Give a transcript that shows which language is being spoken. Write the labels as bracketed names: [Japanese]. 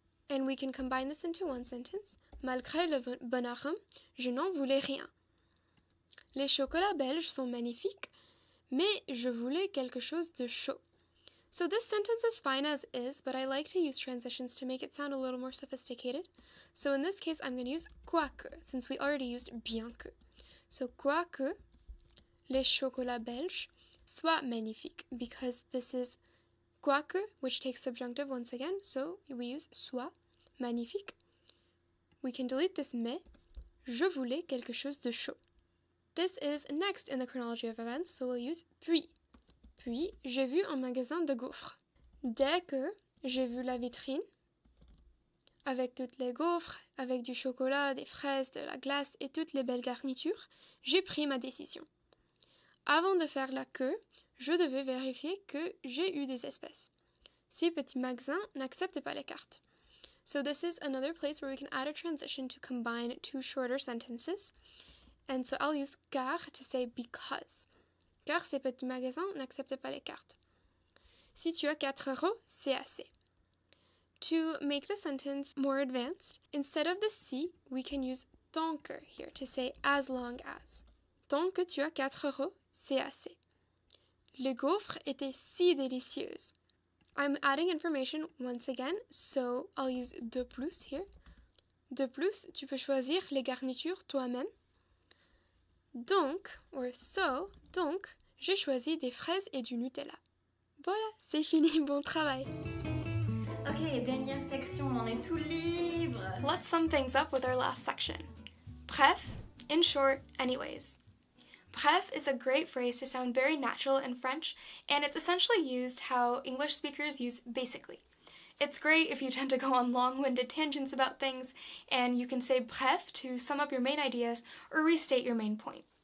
[English] And we can combine this into one sentence. [French] Malgré le bon arôme, je n'en voulais rien. Les chocolats belges sont magnifiques, mais je voulais quelque chose de chaud. [English] So this sentence is fine as is, but I like to use transitions to make it sound a little more sophisticated. So in this case, I'm going to use quoique, since we already used bien que. So [French] quoique les chocolats belges soient magnifiques, [English] because this is quoique, which takes subjunctive once again, so we use soit, magnifique. We can delete this mais. [French] Je voulais quelque chose de chaud. [English] This is next in the chronology of events, so we'll use puis. [French] Puis, j'ai vu un magasin de gaufres. Dès que j'ai vu la vitrine, avec toutes les gaufres, avec du chocolat, des fraises, de la glace et toutes les belles garnitures, j'ai pris ma décision. Avant de faire la queue, je devais vérifier que j'ai eu des espèces. Ce petit magasin n'accepte pas les cartes. [English] So this is another place where we can add a transition to combine 2 shorter sentences. And so I'll use car to say because. [French] Car ces petits magasins n'acceptent pas les cartes. Si tu as 4 euros, c'est assez. [English] To make the sentence more advanced, instead of the si, we can use tant que here to say as long as. [French] Tant que tu as 4 euros, c'est assez. Les gaufres étaient si délicieuses. [English] I'm adding information once again, so I'll use de plus here. [French] De plus, tu peux choisir les garnitures toi-même. Donc, [English] or so, [French] donc, j'ai choisi des fraises et du Nutella. Voilà, c'est fini, bon travail. Ok, dernière section, on en est tout libre. [English] Let's sum things up with our last section. Bref, In short, anyways. Bref is a great phrase to sound very natural in French, and it's essentially used how English speakers use basically. It's great if you tend to go on long-winded tangents about things, and you can say bref to sum up your main ideas or restate your main point.